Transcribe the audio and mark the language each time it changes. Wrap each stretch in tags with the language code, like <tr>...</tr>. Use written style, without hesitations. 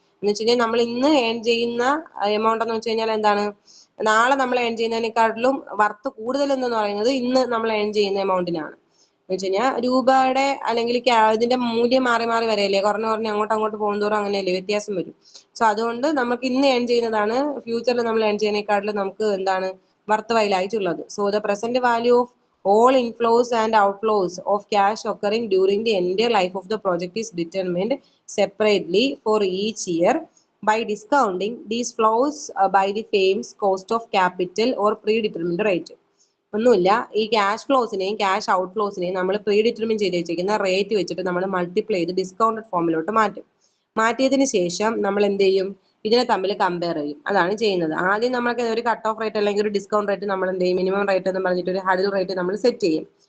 <ml>എന്ന് വെച്ച് കഴിഞ്ഞാൽ നമ്മൾ ഇന്ന് ഏൺ ചെയ്യുന്ന എമൗണ്ട് എന്ന് വെച്ച് കഴിഞ്ഞാൽ എന്താണ്, നാളെ നമ്മൾ ഏൺ ചെയ്യുന്നതിനെക്കാട്ടിലും വർത്ത് കൂടുതൽ എന്ന് പറയുന്നത് ഇന്ന് നമ്മൾ ഏൺ ചെയ്യുന്ന എമൗണ്ടിനാണ്. എന്ന് വെച്ച് കഴിഞ്ഞാൽ രൂപയുടെ അല്ലെങ്കിൽ ഇതിന്റെ മൂല്യം മാറി മാറി വരെയല്ലേ, കുറഞ്ഞ് അങ്ങോട്ട് പോകുന്നതോറും അങ്ങനെയല്ലേ വ്യത്യാസം വരും. സോ അതുകൊണ്ട് നമുക്ക് ഇന്ന് ഏൺ ചെയ്യുന്നതാണ് ഫ്യൂച്ചറിൽ നമ്മൾ ഏൺ ചെയ്യുന്നതിനെക്കാട്ടിലും നമുക്ക് എന്താണ് worth വൈലായിട്ടുള്ളത്.</ml> <en>So the present value of all inflows and outflows of cash occurring during the entire life of the project is determined separately for each year by discounting these flows by the firm's cost of capital or predetermined rate.</en> <ml>ഒന്നുമില്ല, ഈ cash ഫ്ലോസിനെയും cash out ഫ്ലോസിനെയും നമ്മൾ pre determine ചെയ്ത് വെച്ചിരിക്കുന്ന rate വെച്ചിട്ട് നമ്മൾ multiply ചെയ്ത് discounted ഫോമിലോട്ട് മാറ്റും. മാറ്റിയതിന് ശേഷം നമ്മൾ എന്ത് ചെയ്യും, ഇതിനെ തമ്മിൽ കമ്പയർ ചെയ്യും. അതാണ് ചെയ്യുന്നത്. ആദ്യം നമുക്ക് ഒരു കട്ട് ഓഫ് റേറ്റ് അല്ലെങ്കിൽ ഒരു ഡിസ്കൗണ്ട് റേറ്റ് നമ്മൾ എന്ത് ചെയ്യും, മിനിമം റേറ്റ് എന്ന് പറഞ്ഞിട്ട് ഒരു ഹഡിൽ റേറ്റ് നമ്മൾ സെറ്റ് ചെയ്യും.</ml>